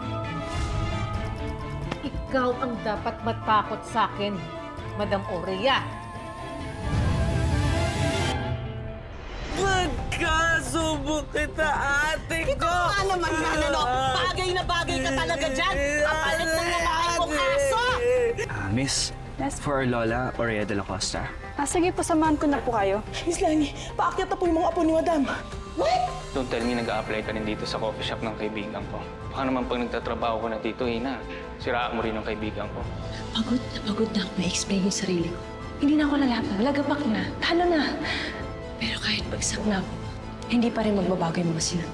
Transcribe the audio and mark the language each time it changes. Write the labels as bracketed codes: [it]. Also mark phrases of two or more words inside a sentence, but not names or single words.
[tl] Ikaw ang dapat matakot sa akin, Madam Aurea. Magkasubo kita, ate ko! Kita naman yan, ano? Bagay na bagay ka talaga dyan. Kapalit ng lalaki kong aso! [en] Miss, for Lola Aurea de la Costa. [tl] Sige po, samahan ko na po kayo. Miss Lani, paakyat na po yung mga apo ni madam. [en] Don't tell me [tl] nag-a-apply ka rin dito sa [en] coffee shop [tl] ng kaibigan ko. Baka naman pag nagtatrabaho ko na dito, Ina, siraan mo rin ang kaibigan ko. Pagod na ako ma-explain yung sarili ko. Hindi na ako lalaban. Lagapak na. Talo na. Pero kahit bagsak na ako, hindi pa rin magbabago yung mga sinabi.